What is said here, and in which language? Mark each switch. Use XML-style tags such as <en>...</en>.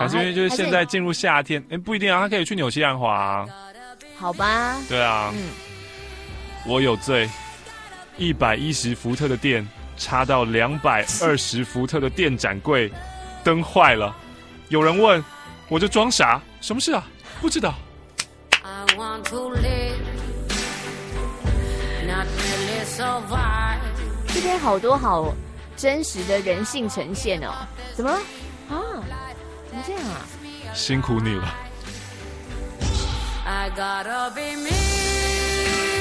<zh>还是因为就是现在进入夏天，哎、欸，不一定啊，他可以去纽西兰滑、啊。好吧。对啊。嗯。我有罪。 110伏特的电插到220伏特的电展柜，灯坏了。有人问，我就装傻，什么事啊？不知道。</zh> <en>I want to live, not really survive.</en> <zh>这边好多好真实的人性呈现哦，怎么啊？怎么这样啊？辛苦你了。</zh> <en>I gotta be me.</en>